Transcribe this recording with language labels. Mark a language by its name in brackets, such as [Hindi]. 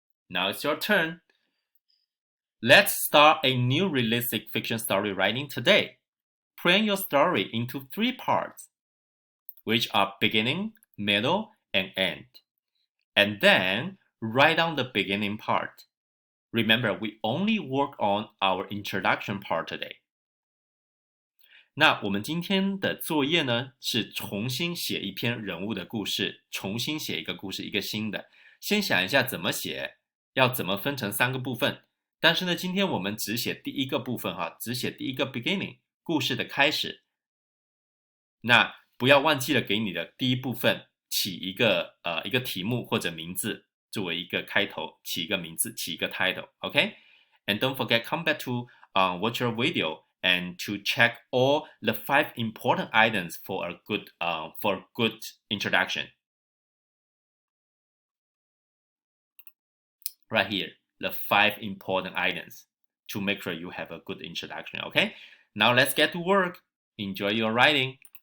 [English] Now it's your turn. Let's start a new realistic fiction story writing today. Plan your story into 3 parts, which are beginning, middle, and end. And then write down the beginning part. Remember, we only work on our introduction part today. [Chinese] 那我们今天的作业呢，是重新写一篇人物的故事，重新写一个故事，一个新的。先想一下怎么写，要怎么分成3个部分。但是呢，今天我们只写第一个部分哈，只写第一个 beginning 故事的开始。那不要忘记了给你的第一部分起一个题目或者名字，作为一个开头，起一个名字，起一个 title，OK？ [English] And don't forget, come back to watch your video and to check all the 5 important items for a good introduction. Right here, the 5 important items to make sure you have a good introduction, okay? Now let's get to work. Enjoy your writing.